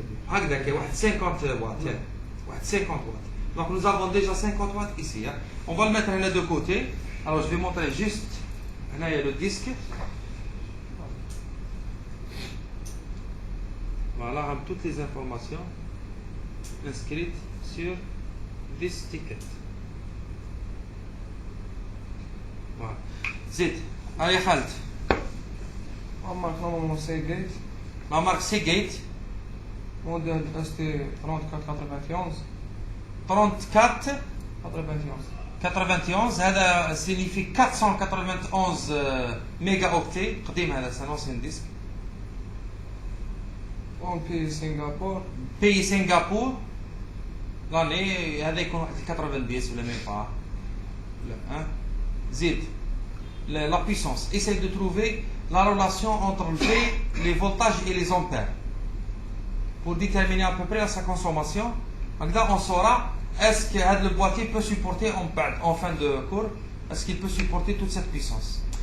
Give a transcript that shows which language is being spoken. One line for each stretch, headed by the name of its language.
Arabic: هكذا واحد 50 watts. واحد 50 watts.
French: Donc nous avons déjà 50 watts ici. Hein. On va le mettre là de côté. Alors je vais montrer juste. Là il y a le disque. Voilà toutes les informations inscrites sur
English: this ticket.
Arabic: Voilà. زيد. هاي خالد.
French: La marque normalement Seagate. La marque Seagate. Modèle ST3491. 34 91.
Arabic: هذا
French: signifie 491 méga octets.
Arabic: قديم هذا
French: c'est un ancien disque. En pays Singapour. Pays Singapour.
Arabic: l'année هذا يكون واحد 90 ولا
French: même pas. Hein?
Arabic: زيد.
French: La puissance. Essaye de trouver la relation entre le P, les voltages et les ampères. Pour déterminer à peu près sa consommation. Là, on saura est-ce que le boîtier peut supporter en fin de cours, est-ce qu'il peut supporter toute cette puissance.